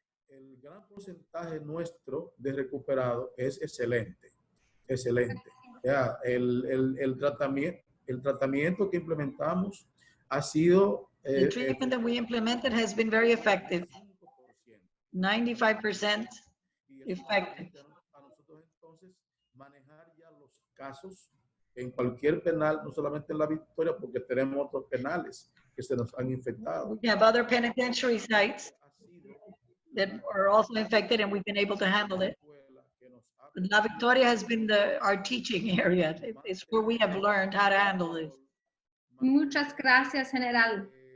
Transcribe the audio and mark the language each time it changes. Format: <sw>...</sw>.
<es>El gran porcentaje nuestro de recuperado es excelente, excelente. Ya, el tratamiento que implementamos ha sido</es> <en>the treatment that we implemented has been very effective. 95% effective.</en> <es>A nosotros entonces manejar ya los casos en cualquier penal, no solamente en La Victoria, porque tenemos otros penales que se nos han infectado.</es> <en>We have other penitentiary sites that are also infected and we've been able to handle it. La Victoria has been our teaching area. It's where we have learned how to handle this.</en> <es>Muchas gracias, General.</es>